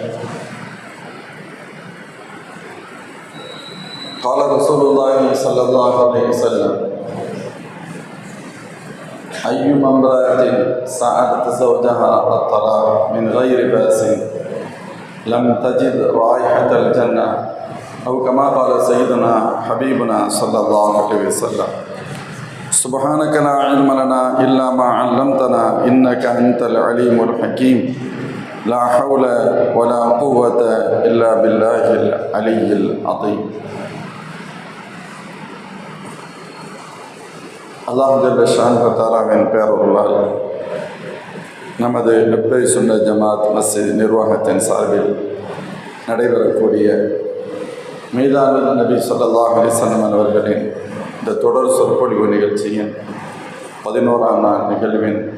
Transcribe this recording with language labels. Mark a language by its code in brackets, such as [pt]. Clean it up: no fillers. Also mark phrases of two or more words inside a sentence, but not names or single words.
[ar] قال رسول الله صلى الله عليه وسلم: أيما امرأة سألت زوجها الطلاق من غير بأس لم تجد رائحة الجنة، أو كما قال سيدنا حبيبنا صلى الله عليه وسلم. سبحانك لا علم لنا إلا ما علمتنا إنك أنت العليم الحكيم. لا حول ولا قوة إلا بالله العلي العظيم. [ta] அல்லாஹ் [ar] جل شانه [ta] தஆலாவின் பெயருள்ளால் நமது லெப்பை சுன்ன ஜமாத் மஸ்ஜித் நிர்வாகத்தின் சார்பில் நடைபெறக்கூடிய [ar] ميلاد النبي صلى الله عليه وسلم [ta] அவர்களின் இந்த தொடர் சொற்பொழிவு நிகழ்ச்சியின் 11ஆம் நாள் நிகழ்வின்